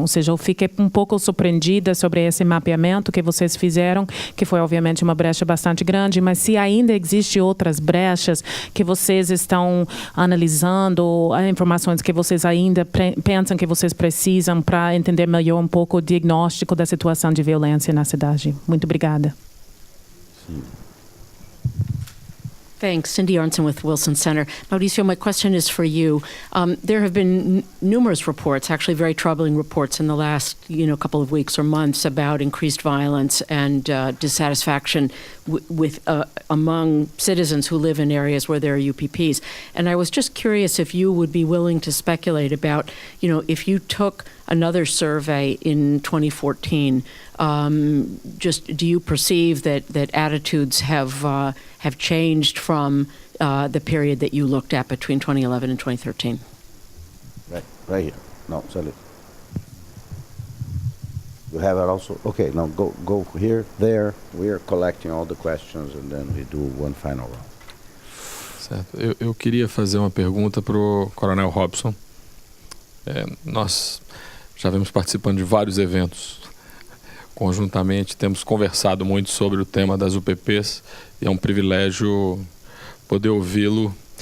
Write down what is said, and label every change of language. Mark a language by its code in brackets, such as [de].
[pt] Ou seja, eu fiquei um pouco surpreendida sobre esse mapeamento que vocês fizeram, que foi, obviamente, uma brecha bastante grande, mas se ainda existem outras brechas que vocês estão analisando, informações que vocês ainda pensam que vocês precisam para entender melhor um pouco o diagnóstico da situação de violência na cidade. Muito obrigada. Sim. [en] Thanks. Cindy Arnson with Wilson Center. Mauricio, my question is for you. There have been numerous reports, actually very troubling reports in the last couple of weeks or months about increased violence and dissatisfaction with among citizens who live in areas where there are UPPs. And I was just curious if you would be willing to speculate about, if you took another survey in 2014, just do you perceive that attitudes have changed from the period that you looked at between 2011 and 2013? Right here. No, sorry. You have it also? Okay, now go here, there. We are collecting all the questions and then we do one final round. [pt] Certo. Eu queria fazer uma pergunta para o Coronel Robson. Nós já vemos participando de vários eventos conjuntamente, temos conversado muito sobre o tema das UPPs e é um privilégio poder ouvi-lo.